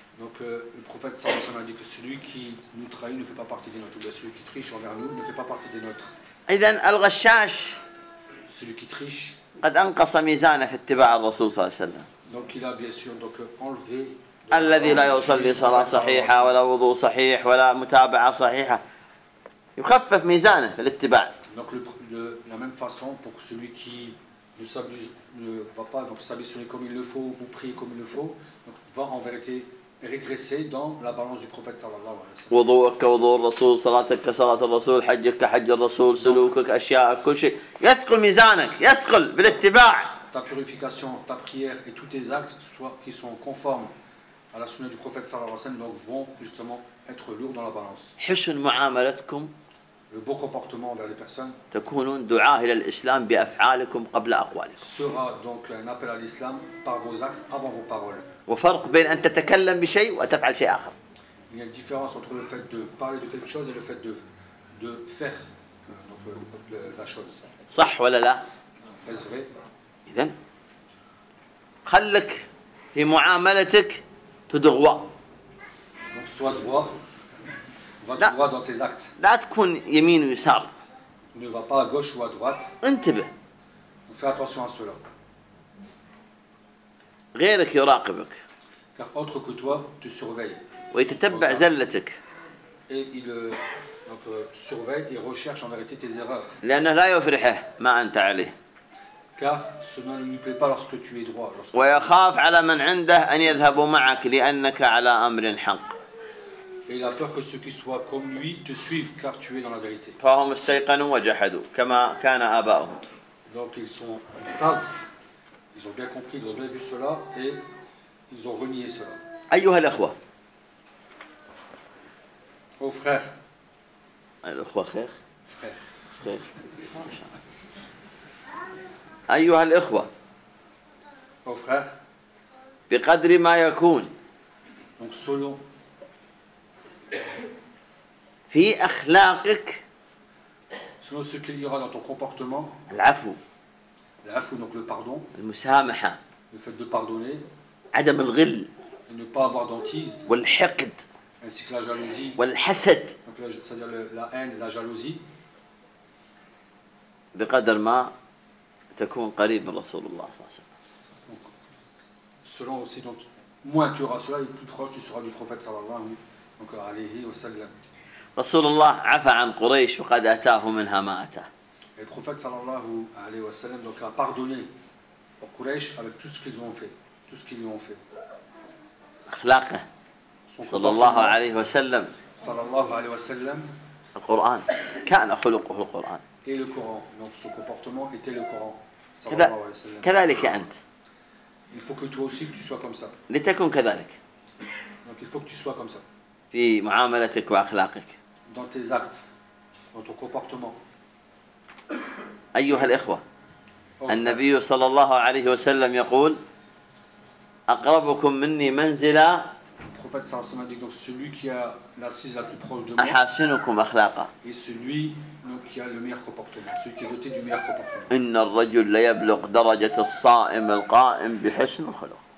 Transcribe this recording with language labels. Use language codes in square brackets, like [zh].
[fr] Donc le prophète [ar] صلى الله عليه وسلم [fr] a dit que celui qui nous trahit ne fait pas partie des nôtres ou bien celui qui triche envers nous ne fait pas partie des nôtres. [ar] إذن الغشاش [fr] celui qui triche [ar] قد أنقص ميزانه في اتباع الرسول صلى الله عليه وسلم. [fr] Donc il a bien sûr donc enlevé. [ar] الذي لا يصلي صلاة صحيحة ولا وضوء صحيح ولا متابعة صحيحة يخفف ميزانه في الاتباع. [fr] Donc la même façon pour celui qui ne va pas donc s'abstenir comme il le faut ou prier comme il le faut donc va en vérité régresser dans la balance du prophète [ar] صلى الله عليه وسلم. وضوءك كوضوء الرسول صلاتك كصلاة الرسول حجك كحج الرسول سلوكك أشياء كل شيء يثقل ميزانك يثقل بالاتباع. [fr] Ta purification, ta prière et tous tes actes soit qui sont conformes à la sunna du prophète [ar] sallallahu alayhi wa sallam [fr] donc vont justement être lourds dans la balance. [ar] حسن معاملتكم [fr] le bon comportement envers les personnes [ar] تكونون دعاه الى الاسلام بافعالكم قبل اقوالكم [fr] sera donc un appel à l'islam par vos actes avant vos paroles. [ar] وفرق بين ان تتكلم بشيء وتفعل شيء اخر. [fr] Il y a une différence entre le fait de parler de quelque chose et le fait de faire donc la chose. [ar] صح ولا لا؟ [fr] Est-ce vrai? [ar] إذن خلك في معاملتك تدغوا. [fr] Donc sois droit. Va droit dans tes actes. [ar] لا تكون يمين ويسار. [fr] Ne va pas à gauche ou à droite. [ar] انتبه. [fr] Fais attention à cela. [ar] غيرك يراقبك. [fr] Car autre que toi te surveille. [ar] ويتتبع زلتك. [fr] Et il surveille et recherche en vérité tes erreurs. [ar] لأنه لا يفرح ما أنت عليه. [fr] Car cela ne lui plaît pas lorsque tu es droit. [ar] ويخاف على من عنده أن يذهبوا معك لأنك على أمر حق. [fr] Et il a peur que ceux qui soient comme lui te suivent car tu es dans la vérité. [ar] فهم استيقنوا وجحدوا كما كان آباؤهم. [fr] Donc ils sont savent, ils ont bien compris, ils ont bien vu cela et ils ont renié cela. [ar] أيها الأخوة. [fr] Oh frère. [ar] الأخوة خير. [fr] Frère. [ar] أيها الأخوة. [fr] Oh frère. [ar] بقدر ما يكون. [fr] Donc selon. [ar] في أخلاقك. [fr] Selon ce qu'il y aura dans ton comportement. [ar] العفو. [fr] العفو donc le pardon. [ar] المسامحة. [fr] Le fait de pardonner. [ar] عدم الغل. [fr] Et ne pas avoir d'entise. [ar] والحقد. [fr] Ainsi que la jalousie. [ar] والحسد. [fr] Donc là, c'est-à-dire la haine, la jalousie. [ar] بقدر ما تكون قريب من رسول الله صلى الله عليه وسلم. [fr] Donc, selon aussi donc moins tu auras cela et plus proche tu seras du prophète [ar] صلى الله عليه وسلم. رسول الله عفى عن قريش وقد أتاه منها ما أتى. البروفيت صلى الله عليه وسلم [fr] donc a pardonné aux Quraysh avec tout ce qu'ils ont fait, tout ce qu'ils lui ont fait. [ar] أخلاقه. صلى الله عليه وسلم. صلى الله عليه وسلم. القرآن. كان خلقه القرآن. [fr] Et le Coran. Donc son comportement était le Coran. [ar] كذلك أنت. [fr] Il faut que toi aussi tu sois comme ça. [ar] لتكن كذلك. [fr] Donc il faut que tu sois comme ça. [ar] في معاملتك وأخلاقك. [fr] Dans tes actes, dans ton comportement. [ar] أيها الإخوة، النبي صلى الله عليه وسلم يقول: أقربكم مني منزلا. [fr] Prophète [ar] صلى الله عليه وسلم [fr] dit donc celui qui a l'assise la plus proche de moi. [ar] أحسنكم أخلاقا. [fr] Et celui donc qui a le meilleur comportement, celui qui est doté du meilleur comportement. [ar] إن الرجل لا يبلغ درجة الصائم القائم بحسن الخلق.